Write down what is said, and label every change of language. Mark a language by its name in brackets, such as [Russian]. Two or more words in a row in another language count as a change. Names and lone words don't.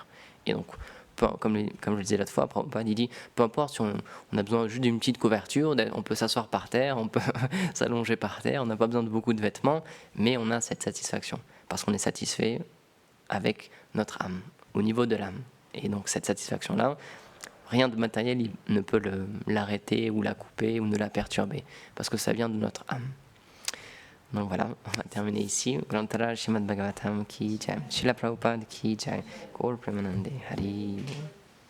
[French] Et donc, comme je le disais l'autre fois, Prabhupada il dit, peu importe si on a besoin juste d'une petite couverture, on peut s'asseoir par terre, on peut s'allonger par terre, on n'a pas besoin de beaucoup de vêtements, mais on a cette satisfaction, parce qu'on est satisfait avec notre âme, au niveau de l'âme. Et donc cette satisfaction-là, rien de matériel ne peut l'arrêter ou la couper ou ne la perturber, parce que ça vient de notre âme. Donc voilà, on va terminer ici. [Hindi] ग्रन्थरा श्रीमद् भागवतम् की जय, श्रील प्रभुपाद की जय, गौर प्रेमानन्दे हरि.